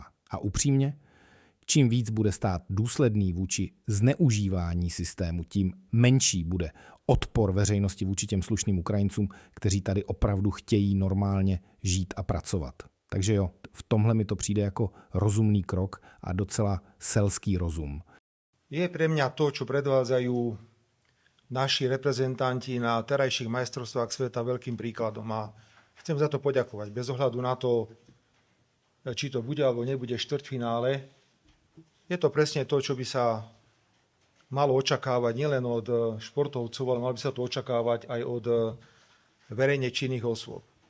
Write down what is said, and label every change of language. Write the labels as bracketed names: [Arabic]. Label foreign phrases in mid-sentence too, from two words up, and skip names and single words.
[Czech] A upřímně, čím víc bude stát důsledný vůči zneužívání systému, tím menší bude odpor veřejnosti vůči těm slušným Ukrajincům, kteří tady opravdu chtějí normálně žít a pracovat. Takže jo, v tomhle mi to přijde jako rozumný krok a docela selský rozum. [Slovak] Je pre mňa to, čo predvádzajú naši reprezentanti na terajších majstrovstvách sveta veľkým príkladom a chcem za to poďakovať. Bez ohľadu na to, či to bude alebo nebude štvrťfinále, je to presne to, čo by sa malo očakávať nielen od športovcov, ale malo by sa to očakávať aj od verejne činných osôb.